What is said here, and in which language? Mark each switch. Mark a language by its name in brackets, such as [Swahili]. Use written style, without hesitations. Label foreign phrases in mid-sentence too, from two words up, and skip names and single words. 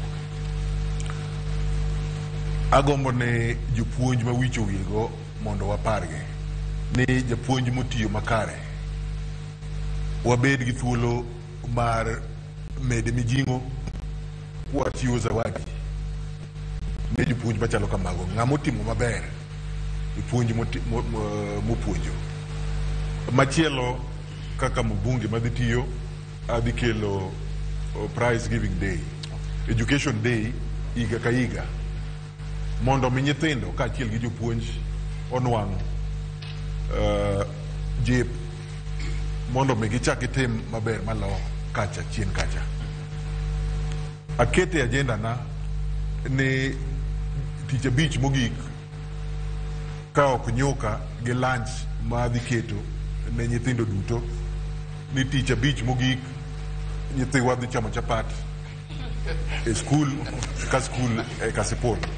[Luo (Kenya and Tanzania)] Agombo ne jopuonj ma wicho wigo mondo waparge ni japuonj motiyo makare wabed gi thuolo mar mede mijingo wachiwo zawadi ne jopuonj machalo kamago. Ng'ama otimo maber jopuonj mopuonjo. Machielo kaka mbunge madhi tiyo adhi kelo [English] prize giving day, education day [Luo (Kenya and Tanzania)] higa ka higa mondo mi nyithindo ka achiel gi jopuonj onwang' jip mondo mi gichak gitim maber malo kacha chien kacha. Akete agenda na ni tich abich mogik ka ok nyoka gi lunch ma adhi keto ne nyithindo duto ni tich abich mogik nyithiwa dhi chamo chapat e skul ka skul e Kasipul.